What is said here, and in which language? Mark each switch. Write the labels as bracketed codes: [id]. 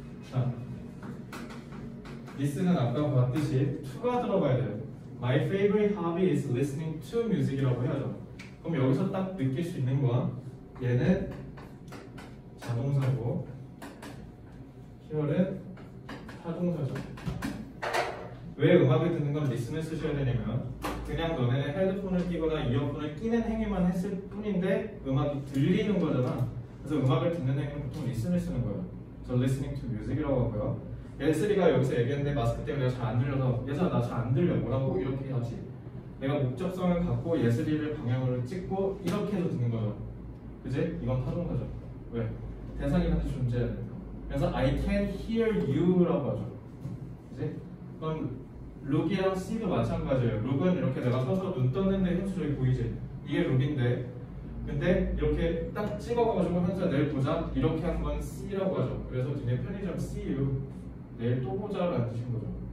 [ko] 자, listen은 아까 봤듯이 to가 들어가야 돼요. [en] My favorite hobby is listening to music [ko] 이라고 해야죠. 그럼 여기서 딱 느낄 수 있는 건 얘는 자동사고 hear은 타동사죠. 왜 음악을 듣는 건 listen을 쓰셔야 되냐면 그냥 너네는 헤드폰을 끼거나 이어폰을 끼는 행위만 했을 뿐인데 음악이 들리는 거잖아. 그래서 음악을 듣는 행위는 보통 listen을 쓰는 거예요. 그래서 [en] listening to music [ko] 이라고 하고요. 예슬이가 여기서 얘기했는데 마스크 때문에 내가 잘 안 들려서 예슬아 나 잘 안 들려 뭐라고 이렇게 해야지. 내가 목적성을 갖고 예슬이를 방향으로 찍고 이렇게 해서 듣는 거죠. 그지? 이건 타동사죠. 왜? 대상이 같이 존재해야 되니까. [en] 그래서 I can hear you [ko] 라고 하죠. 그지? 그럼 룩이랑 C도 마찬가지예요. 룩은 이렇게 내가 서서 눈 떴는데 현수 저기 보이지? 이게 룩인데 근데 이렇게 딱 찍어가지고 현수야 내일 보자 이렇게 한 건 C라고 하죠. 그래서 뒤에 편의점 [en] see you [ko] 내일 또 보자라는 뜻인 거죠.